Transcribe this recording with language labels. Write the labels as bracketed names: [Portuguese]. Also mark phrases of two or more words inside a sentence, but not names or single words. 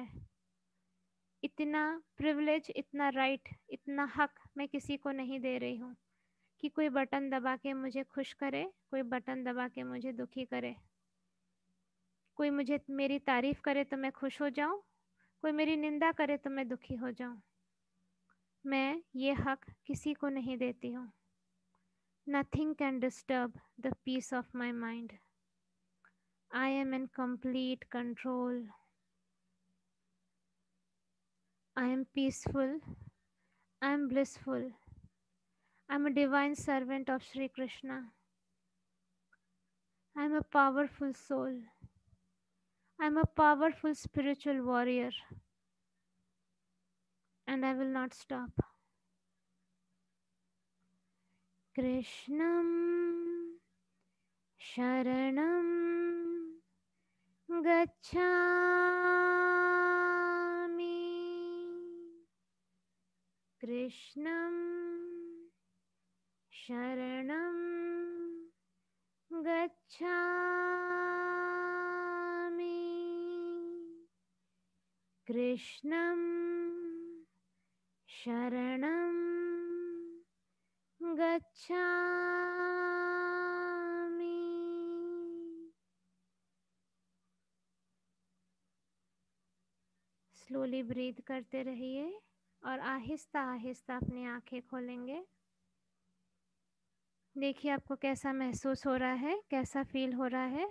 [Hindi] इतना प्रिविलेज, इतना राइट, इतना हक मैं किसी को नहीं दे रही हूँ कि कोई बटन दबा के मुझे खुश करे, कोई बटन दबा के मुझे दुखी करे। कोई मुझे मेरी तारीफ करे तो मैं खुश हो जाऊं, कोई मेरी निंदा करे तो मैं दुखी हो जाऊं। मैं ये हक किसी को नहीं देती हूँ। [English] Nothing can disturb the peace of my mind. I am in complete control. I am peaceful. I am blissful. I am a divine servant of Sri Krishna. I am a powerful soul. I am a powerful spiritual warrior. And I will not stop. [Sanskrit] कृष्णं शरणं गच्छामि. कृष्णं शरणं गच्छामि. कृष्णं शरणं गच्छामि. [English] slowly breathe [Hindi] करते रहिए और आहिस्ता आहिस्ता अपनी आंखें खोलेंगे। देखिए आपको कैसा महसूस हो रहा है, कैसा फील हो रहा है।